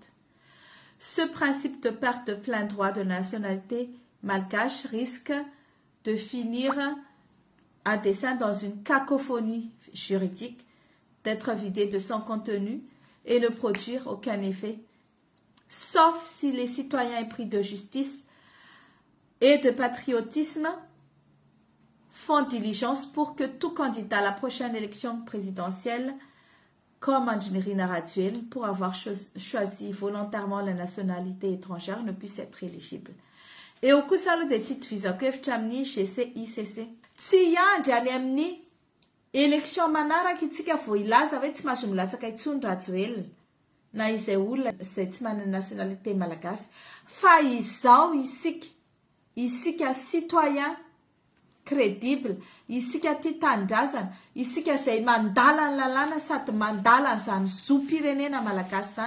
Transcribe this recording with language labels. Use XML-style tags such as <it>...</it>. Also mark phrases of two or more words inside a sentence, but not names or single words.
<fr>Ce principe de perte de plein droit de nationalité malgache risque de finir à dessein dans une cacophonie juridique, d'être vidé de son contenu et ne produire aucun effet, sauf si les citoyens épris de justice et de patriotisme font diligence pour que tout candidat à la prochaine élection présidentielle, comme Andry Rajoelina, pour avoir choisi volontairement la nationalité étrangère, ne puisse être éligible.</fr> <mg>Et au kosa aloha dia tsy itovizako hevitra amin'ny GCICC. Tsy hiandry any amin'ny élection manaraka itsika vao ilaza hoe tsy mahazo milatsaka intsony Rajoelina na izay olona izay tsy manana nationalité malagasy, fa izao isika</mg> <fr>citoyen crédible,</fr> <mg>isika tia tandrazana, isika izay mandala ny lalàna sady mandala an'izany zoom-pirenena malagasy zany,</mg>